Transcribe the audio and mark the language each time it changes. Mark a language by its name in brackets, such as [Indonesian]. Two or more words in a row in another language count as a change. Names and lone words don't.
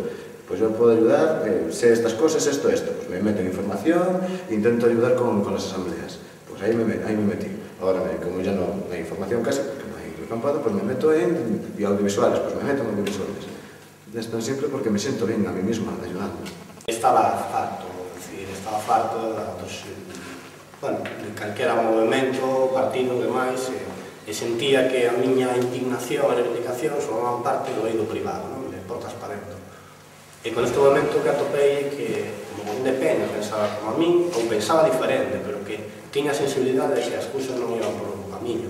[Spanish] Pues yo puedo ayudar, sé estas cosas, esto, pues me meto en información, intento ayudar con las asambleas. Pues ahí me metí. Ahora, como ya no hay información casi, porque no hay acampado, pues me meto en audiovisuales, pues me meto en audiovisuales. Es tan simple porque me siento bien a mí mismo ayudando. [Galician] Estaba farto de calquera movimento, partido, demais, e sentía que a miña indignación e reivindicación formaban parte do eido privado, non? De portas para dentro. E con este momento que atopei que como de peña pensaba como a min, ou pensaba diferente, pero que tiña sensibilidade de que as cousas non iban por un camiño.